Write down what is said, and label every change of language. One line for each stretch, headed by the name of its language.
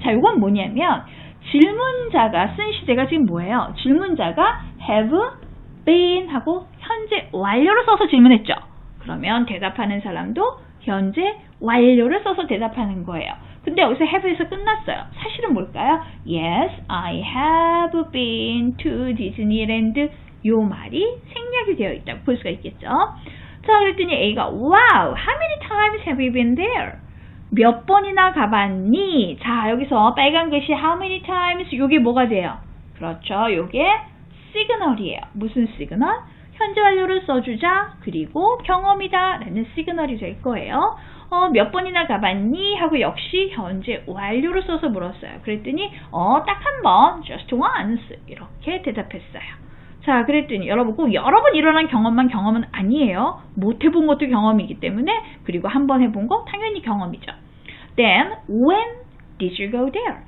Korean: 자, 이건 뭐냐면 질문자가 쓴 시제가 지금 뭐예요? 질문자가 have been 하고 현재 완료를 써서 질문했죠. 그러면 대답하는 사람도 현재 완료를 써서 대답하는 거예요. 근데 여기서 have에서 끝났어요. 사실은 뭘까요?
English: Yes, I have been to Disneyland.
Korean: 요 말이 생략이 되어 있다고 볼 수가 있겠죠. 자, 그랬더니 A가
English: Wow, how many times have you been there?
Korean: 몇 번이나 가봤니? 자, 여기서 빨간 글씨
English: how many times
Korean: 요게 뭐가 돼요? 그렇죠. 요게 시그널이에요. 무슨 시그널? 현재 완료를 써주자. 그리고 경험이다 라는 시그널이 될 거예요. 몇 번이나 가봤니? 하고 역시 현재 완료를 써서 물었어요. 그랬더니 딱 한 번,
English: just once
Korean: 이렇게 대답했어요. 자, 그랬더니 여러분 꼭 여러 번 일어난 경험만 경험은 아니에요. 못 해본 것도 경험이기 때문에 그리고 한 번 해본 거 당연히 경험이죠.
English: Then, when did you go there?